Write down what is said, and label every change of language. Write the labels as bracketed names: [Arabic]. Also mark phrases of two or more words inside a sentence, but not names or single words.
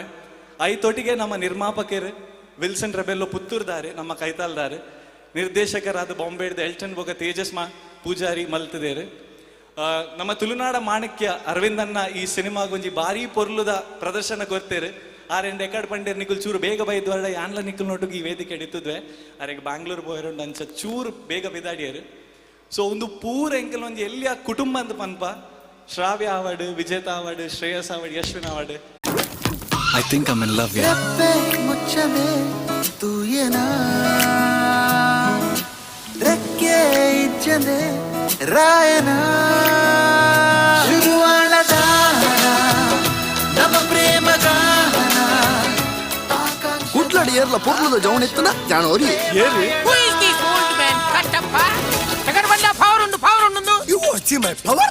[Tulu] ಐತೊಟ್ಟಿಗೆ ನಮ್ಮ ನಿರ್ಮಾಪಕರು ವಿಲ್ಸನ್ ರೆಬೆಲ್ಲೋ ಪುತ್ತೂರ್ದಾರೆ, ನಮ್ಮ ಕೈತಾಲ್ದಾರೆ, ನಿರ್ದೇಶಕರಾದ ಬಾಂಬೆಡ್ದ ಎಲ್ಟನ್ ಬೊಗ ತೇಜಸ್ ಪೂಜಾರಿ ಮಲ್ತದೇರು, ನಮ್ಮ ತುಳುನಾಡ ಮಾಣಿಕ್ಯ ಅರವಿಂದನ್ನ ಈ ಸಿನಿಮಾಗೊಂಜಿ ಭಾರಿ ಪೊರ್ಲುದ ಪ್ರದರ್ಶನ ಕೊರ್ತೇರು. ಆರೆಂಡು ಎಕಡ್ ಪಂಡೇರು ನಿಕುಲ್ ಚೂರು ಬೇಗ ಬೈದ್ವಾಡ ಯಾನ್ಲ ನಿಕುಲ್ ನೋಟುಗೆ ಈ ವೇದಿಕೆ ಎಡಿತದ್ವೆ. ಅರೆಗೆ ಬ್ಯಾಂಗ್ಳೂರ್ ಬೋಯರುಂಡು ಅಂಚ ಚೂರು ಬೇಗ ಬಿದಾಡಿಯರು. ಸೊ ಒಂದು ಪೂರ ಎಂಕಲ್ ಒಂಜಿ ಎಲ್ಲಿಯ ಕುಟುಂಬ ಅಂತ ಪನ್ಪ ಶ್ರಾವ್ಯ ಅವಾರ್ಡ್, ವಿಜೇತಾ ಅವಾರ್ಡ್, ಶ್ರೇಯಸ್ ಅವಾರ್ಡ್, ಯಶ್ವಿನ್ ಅವಾರ್ಡ್. [English] I think I'm in love, yeah. [Tulu] ಮುಚ್ಚದೆ ತೂಯನಾ ರೆಕ್ಕೆ ಇಜ್ಜದೆ ರಾಯನ ಶುರುವಾಳದ ನಮ್ಮ ಪ್ರೇಮ ಗಾನ ಕುಟ್ಲಡಿ ಏರ್ಲ ಪೊರ್ಲುದ ಜವನ ಎತ್ತನ ಜಾಣೋರಿ ಏರಿ [English] Who is this old man? Kattappa. [Tulu] ತಗಡ್ಬಂಡ ಪವರ್ ಉಂಡು. [English] You want to see my power?